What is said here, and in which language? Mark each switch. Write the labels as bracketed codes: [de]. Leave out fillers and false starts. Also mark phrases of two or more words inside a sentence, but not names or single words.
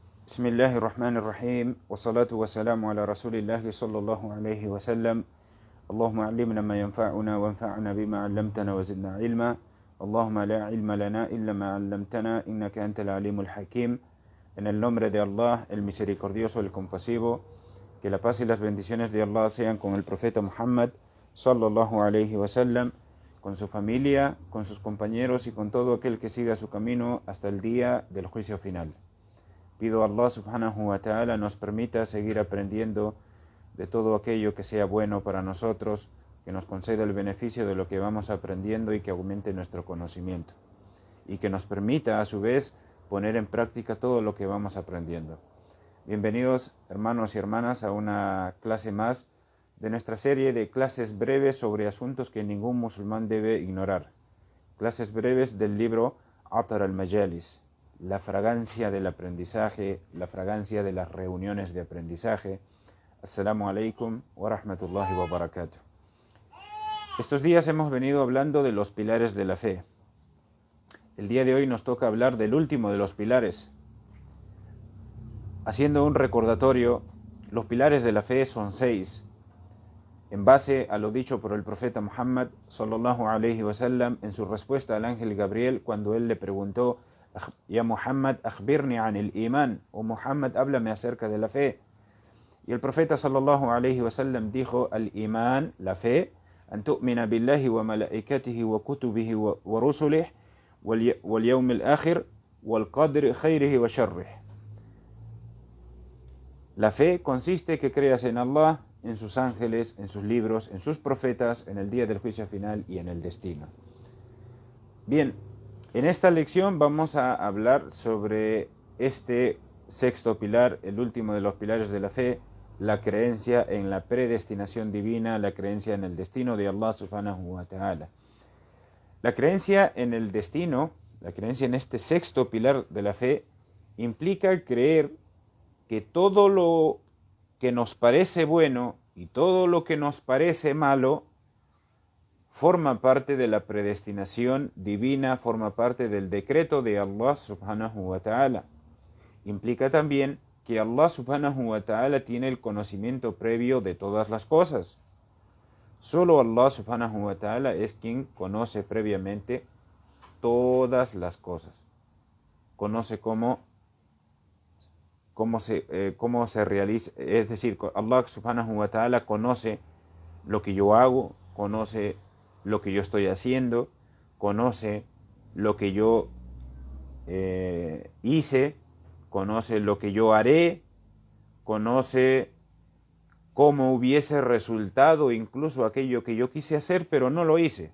[ar] بسم الله الرحمن الرحيم والصلاة والسلام على رسول الله صلى الله عليه وسلم. اللهم علمنا ما ينفعنا وانفعنا بما علمتنا وزدنا علما. اللهم لا علم لنا إلا ما علمتنا إنك أنت العليم الحكيم. [es] En el nombre de Allah, el misericordioso, el compasivo, que la paz y las bendiciones de Allah sean con el profeta Muhammad [ar] صلى الله عليه وسلم, [es] con su familia, con sus compañeros y con todo aquel que siga su camino hasta el día del juicio final. Pido a [ar] الله سبحانه وتعالى [es] nos permita seguir aprendiendo de todo aquello que sea bueno para nosotros, que nos conceda el beneficio de lo que vamos aprendiendo y que aumente nuestro conocimiento. Y que nos permita a su vez poner en práctica todo lo que vamos aprendiendo. Bienvenidos hermanos y hermanas a una clase más de nuestra serie de clases breves sobre asuntos que ningún musulmán debe ignorar. Clases breves del libro Atar al-Majalis, la fragancia del aprendizaje, la fragancia de las reuniones de aprendizaje. [ar] السلام عليكم ورحمة الله وبركاته. [es] Estos días hemos venido hablando de los pilares de la fe. El día de hoy nos toca hablar del último de los pilares. Haciendo un recordatorio, los pilares de la fe son 6. En base a lo dicho por el profeta Muhammad [ar] صلى الله عليه وسلم [es] en su respuesta al ángel Gabriel cuando él le preguntó: [ar] يا محمد أخبرني عن الإيمان, o Muhammad, [es] háblame acerca de la fe. Y el profeta [ar] صلى الله عليه وسلم [es] dijo: [ar] الإيمان, [es] la fe, [ar] أن تؤمن بالله وملائكته وكتبه ورسله واليوم الآخر والقدر خيره وشره. [es] La fe consiste que creas en Allah, en sus ángeles, en sus libros, en sus profetas, en el día del juicio final y en el destino. Bien, en esta lección vamos a hablar sobre este sexto pilar, el último de los pilares de la fe, la creencia en la predestinación divina, la creencia en el destino de [ar] الله سبحانه وتعالى. [es] La creencia en el destino, la creencia en este sexto pilar de la fe, implica creer que todo lo que nos parece bueno y todo lo que nos parece malo forma parte de la predestinación divina, forma parte del decreto de [ar] الله سبحانه وتعالى. [es] Implica también que [ar] الله سبحانه وتعالى [es] tiene el conocimiento previo de todas las cosas. Solo [ar] الله سبحانه وتعالى [es] es quien conoce previamente todas las cosas. Conoce cómo se realiza, es decir, [ar] الله سبحانه وتعالى [es] conoce lo que yo hago, conoce lo que yo estoy haciendo, conoce lo que yo hice, conoce lo que yo haré, conoce cómo hubiese resultado incluso aquello que yo quise hacer pero no lo hice.